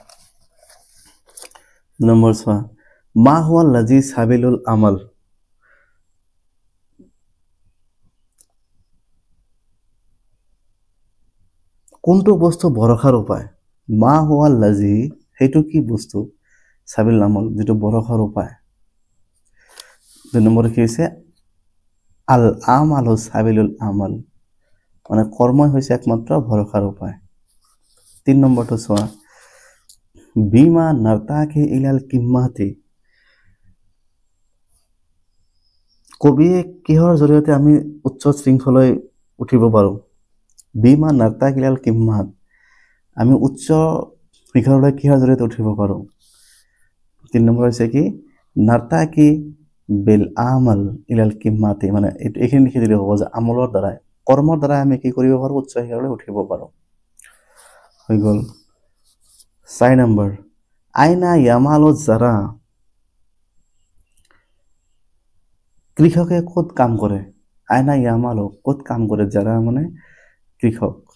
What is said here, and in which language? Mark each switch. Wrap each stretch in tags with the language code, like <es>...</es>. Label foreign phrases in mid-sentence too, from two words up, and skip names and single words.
<as>চোৱা</as> <ar>ما هو الذي سبيل الأمل</ar> <as>কোনটো বস্তু ভৰসাৰ উপায়</as> <ar>ما هو الذي</ar> <as>হেতু কি বস্তু</as> <ar>سبيل الأمل</ar> <as>যেটো ভৰসাৰ উপায় 2 নম্বৰ কি হৈছে</as> <ar>العمل سبيل الأمل</ar> <as>মানে কৰ্মই হৈছে একমাত্ৰ ভৰসাৰ উপায় 3 নম্বৰটো চোৱা</as> <ar>بما نرتقي إلى القمة</ar> <as>কবিয়ে কিহৰ জৰিয়তে আমি উচ্চ শৃংখলৈ উঠিব পাৰো</as> <ar>بما نرتقي إلى القمة</ar> <as>আমি উচ্চ শিখৰলৈ কিহৰ জৰিয়তে উঠিব পাৰো 3 নম্বৰ হৈছে কি</as> <ar>نرتقي بالعمل إلى القمة</ar> <as>মানে এইখিনি লিখি দিলে হ'ব যে আমলৰ দ্বাৰা কৰ্মৰ দ্বাৰা আমি কি কৰিব পাৰো উচ্চ শিখৰলৈ উঠিব পাৰো হৈ গল 4 নম্বৰ</as> <ar>أين يعمل الزارع</ar> <as>কৃষকে কত কাম কৰে</as> <ar>أين يعمل</ar> <as>কত কাম কৰে জারা মানে কৃষক</as>